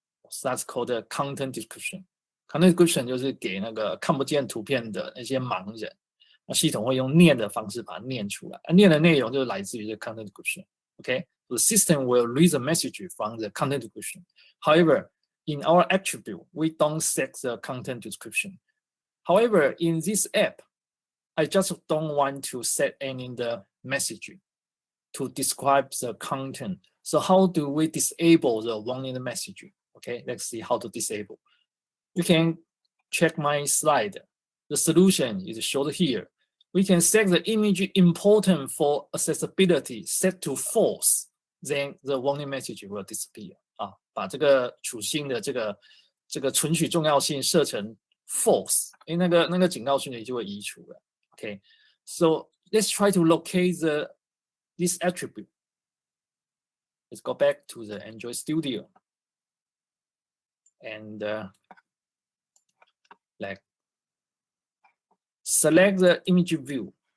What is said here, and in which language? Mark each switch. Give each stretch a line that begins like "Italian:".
English: So that's called the content description.
Chinese: Content description 就是给那个看不见图片的那些盲人，那系统会用念的方式把它念出来，念的内容就是来自于这 content description.
English: Okay, so the system will read the message from the content description. However, in our attribute, we don't set the content description. However, in this app, I just don't want to set any the message to describe the content. So how do we disable the warning message? Okay, let's see how to disable. You can check my slide. The solution is shown here. We can set the image important for accessibility set to false, then the warning message will disappear.
Chinese: 把这个属性的这个存取重要性设成 false， 那个警告讯息就会移除了。
English: Okay, so let's try to locate this attribute. Let's go back to the Android Studio and like select the image view.